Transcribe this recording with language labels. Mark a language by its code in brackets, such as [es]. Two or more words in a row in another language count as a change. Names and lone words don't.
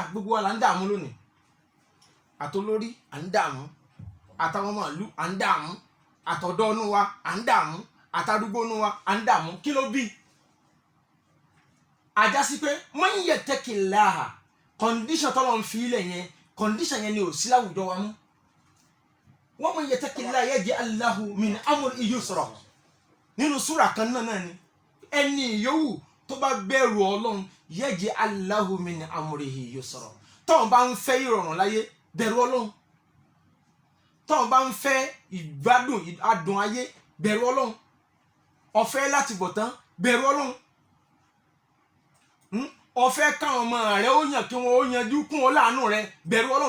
[yo] gbogbo wa là ń dààmú lónìí, àtolórí à ń dààmú, àtàwọn màálù à ń dààmú, àtọ̀dọ́ inú wa à ń dààmú, àtàdúgbò inú wa à ń dààmú. kí ló bí? ajá sí pé [ar] من يتق الله, [yo] condition tọ́lọ́ ń fi ilẹ̀ yẹn, condition yẹn ni ò sí láwùjọ wa mú. [ar] ومن يتق الله يجعل له من أمره يسرا. [yo] nínú súrà kan náà ni ẹni yòówù tó bá bẹ̀rù ọlọ́run [ar] يجعل له من أمره يسرا. [yo] tọ́wọ́n bá ń fẹ́ ìrọ̀rùn láyé, bẹ̀rù ọlọ́run. tọ́wọ́n bá ń fẹ́ ìgbádùn adùn ayé, bẹ̀rù ọlọ́run. ọ̀fẹ́ láti bọ̀ tán, bẹ̀rù ọlọ́run. ọ̀fẹ́ káwọn ọmọ rẹ ó yàn kí wọn ó yanjú kún ọ láàánú rẹ, bẹ̀rù ọlọ́run.